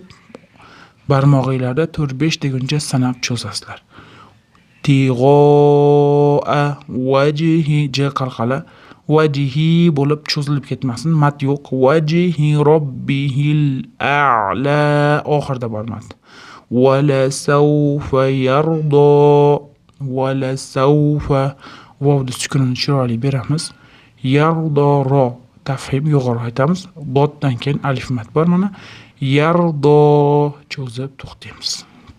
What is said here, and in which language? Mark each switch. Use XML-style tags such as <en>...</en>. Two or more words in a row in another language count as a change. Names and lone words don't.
<uz>Barmog'inglarda 4-5 deguncha sanab cho'zasizlar.</uz> <ar>تغاء وجه,</ar> <uz>j qalqala, wajhi bo'lib cho'zilib ketmasin, mat yo'q.</uz> <ar>وجه ربه الأعلى</ar> <uz>oxirida bor mat.</uz> <ar>ولسوف يرضى. ولسوف</ar> <uz>vovni sukunini chiroyli beramiz. Yardo ro tafhim yo'g'on aytamiz. Doddan keyin alif mat bor mana. Yardo cho'zib to'xtaymiz.</uz>